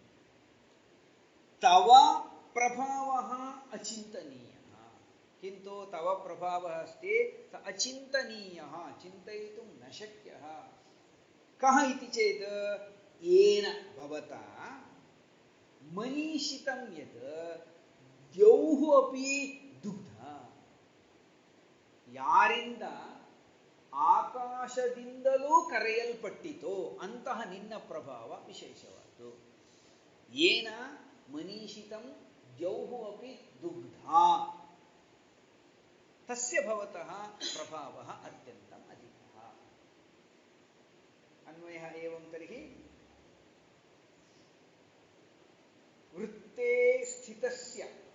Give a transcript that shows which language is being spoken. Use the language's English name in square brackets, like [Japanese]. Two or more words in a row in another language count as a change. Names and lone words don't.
[Sanskrit] तव प्रभावः अचिन्तनीयः किन्तु तव प्रभावः अस्ति स अचिन्तनीयः चिन्तयितुं न शक्यः कः इति चेत् येन भवता मनीषितं यत् द्यौः अपि दुग्ध ಯಾರಿಂದ [Kannada] ಆಕಾಶದಿಂದಲೂ ಕರೆಯಲ್ಪಟ್ಟಿತೋ ಅಂತಹ ನಿನ್ನ ಪ್ರಭಾವ ವಿಶೇಷವಾದ್ದು [Sanskrit] ಏನ ಮನೀಷಿತಂ ದ್ಯೌಃ ಅಪಿ ದುಗ್ಧಾ ತಸ್ಯ ಭವತಃ ಪ್ರಭಾವಃ ಅತ್ಯಂತಂ ಅಧಿಕಃ ಅನ್ವಯಃ ಏವಂ ತರ್ಹಿ ವೃತ್ತೇ ಸ್ಥಿತಸ್ಯ